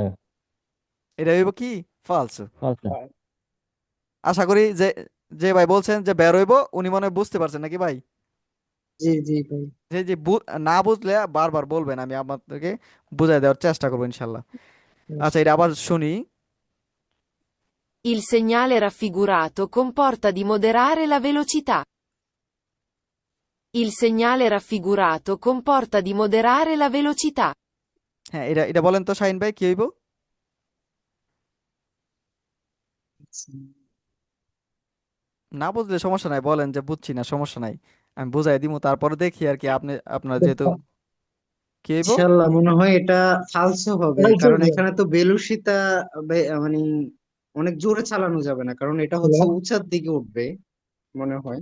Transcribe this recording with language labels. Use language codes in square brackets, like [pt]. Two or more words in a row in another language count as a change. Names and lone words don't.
[bn] এটা হইব কি? ফালসো। ফালসো। আশা করি যে যে ভাই বলছেন যে বের হইব, উনি মনে হয় বুঝতে পারছেন নাকি ভাই? জি জি ভাই। যে যে না বুঝলে বারবার বলবেন, আমি আপনাদেরকে বুঝাই দেওয়ার চেষ্টা করবো ইনশাল্লাহ। আচ্ছা, এটা আবার শুনি। [it] Il segnale raffigurato comporta di moderare la velocità. Il segnale raffigurato comporta di moderare la velocità. [bn] হ্যাঁ, এটা এটা বলেন তো শাহিন ভাই কি হইব? না বুঝলে সমস্যা নাই, বলেন যে বুঝছি না, সমস্যা নাই, আমি বুঝাই দিব, তারপরে দেখি আর কি, আপনি আপনার যেহেতু কি হইব? ইনশাল্লাহ মনে হয় এটা ফালসো হবে, কারণ এখানে তো বেলুসিতা মানে অনেক জোরে চালানো যাবে না, কারণ এটা হচ্ছে উঁচার দিকে উঠবে মনে হয়।